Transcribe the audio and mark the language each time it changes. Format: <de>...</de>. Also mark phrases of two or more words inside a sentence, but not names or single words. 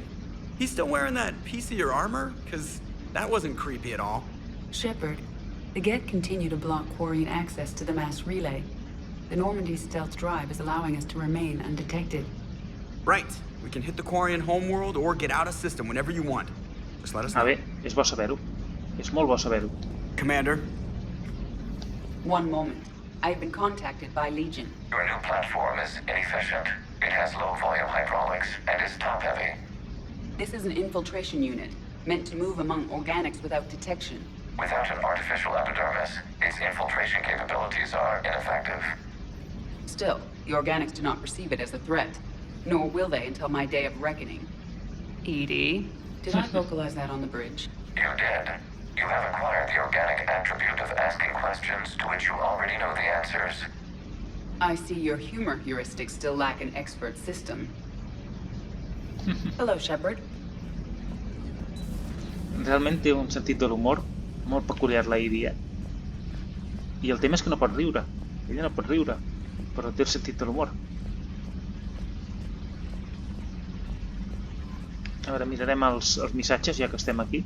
<en>He's still wearing that piece of your armor? Because that wasn't creepy at all. Shepard, the Geth continue to block Quarian access to the mass relay. The Normandy's stealth drive is allowing us to remain undetected. Right. We can hit the Quarian homeworld or get out of system whenever you want. Just let us know.</en> <ca>Bé, és bo saber-ho. És molt bo saber-ho.</ca> <en>Commander? One moment. I've been contacted by Legion. Your new platform is inefficient. It has low-volume hydraulics and is top-heavy. This is an infiltration unit, meant to move among organics without detection. Without an artificial epidermis, its infiltration capabilities are ineffective. Still, the organics do not perceive it as a threat. Nor will they until my day of reckoning. Edie? Did I vocalize that on the bridge? You did. You have acquired the organic attribute of asking questions to which you already know the answers. I see your humor heuristics still lack an expert system. Hello, Shepard.</en> <ca>Realment té un sentit de l'humor molt peculiar, la Edie. I el tema és que no pot riure. Ella no pot riure, però té el sentit de l'humor. A veure, mirarem els missatges, ja que estem aquí.</ca>